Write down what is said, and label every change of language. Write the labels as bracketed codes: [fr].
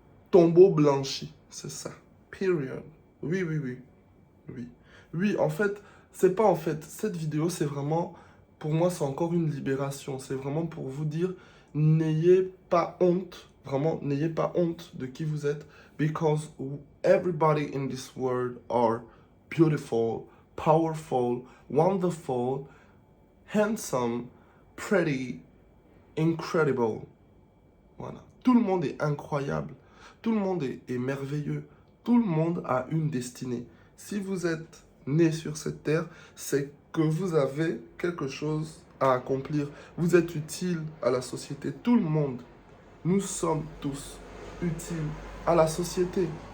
[fr] Tombeau blanchi, c'est ça. Period. Oui, oui, oui. Oui. Oui, en fait, c'est pas en fait. Cette vidéo, c'est vraiment, pour moi, c'est encore une libération. C'est vraiment pour vous dire, n'ayez pas honte. Vraiment, n'ayez pas honte de qui vous êtes. [en] Because everybody in this world are beautiful, powerful, wonderful, handsome, pretty, incredible. Voilà. [fr] Tout le monde est incroyable. Tout le monde est merveilleux. Tout le monde a une destinée. Si vous êtes né sur cette terre, c'est que vous avez quelque chose à accomplir. Vous êtes utile à la société. Tout le monde, nous sommes tous utiles à la société.